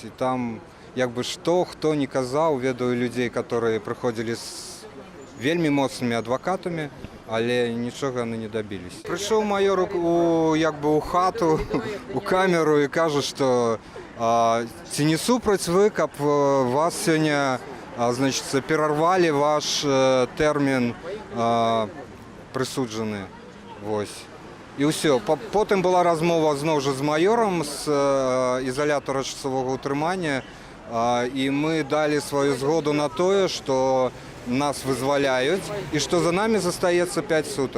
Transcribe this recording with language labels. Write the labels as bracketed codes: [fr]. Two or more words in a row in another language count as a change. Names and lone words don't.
[be] І там, як бы што, хто не казаў, ведаю людзей, которые прыходзілі з вельмі моцнымі адвакатамі, але нічога яны не дабіліся. Прыйшоў маёр як бы ў хату, у камеру і кажа, што ці не супраць вы, каб вас сёння значить, [uk] перервали ваш термін присуджений. Ось. І все. Потім була розмова знову ж з майором з ізолятора часового утримання, і ми дали свою згоду на те, що нас визволяють і що за нами залишається 5 суток.